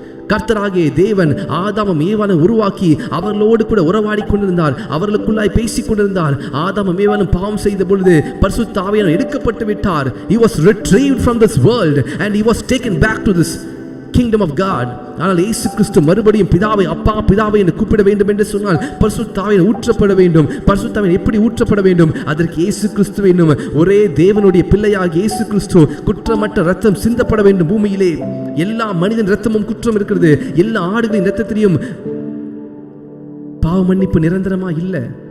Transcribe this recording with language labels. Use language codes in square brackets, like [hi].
[ta] கர்த்தராகிய தேவன் ஆதாமும் ஏவாளும் உருவாக்கி அவர்களோடு கூட உறவாடி கொண்டிருந்தார். அவர்களுக்குள்ளாய் பேசிக் கொண்டிருந்தார். ஆதாமும் ஏவாளும் பாவம் செய்த பொழுது பரிசுத்த ஆவியானவர் எடுக்கப்பட்டு விட்டார். [en] He was retrieved from this world and he was taken back to this kingdom of God. [ta] ஆனால் இயேசு கிறிஸ்து மறுபடியும் பிதாவை, அப்பா பிதாவை என்று கூப்பிட வேண்டும் என்று சொன்னால் பரிசுத்த ஆவியானவர் ஊற்றப்பட வேண்டும். பரிசுத்த ஆவியானவர் எப்படி ஊற்றப்பட வேண்டும்? அதற்கு இயேசு கிறிஸ்து வேண்டும். ஒரே தேவனுடைய பிள்ளையாக இயேசு கிறிஸ்து குற்றமற்ற ரத்தம் சிந்தப்பட வேண்டும் பூமியிலே. எல்லா மனிதன் ரத்தமும் குற்றம் இருக்கிறது. எல்லா ஆடுகளின் ரத்தத்திலையும் பாவ மன்னிப்பு நிரந்தரமா இல்லை.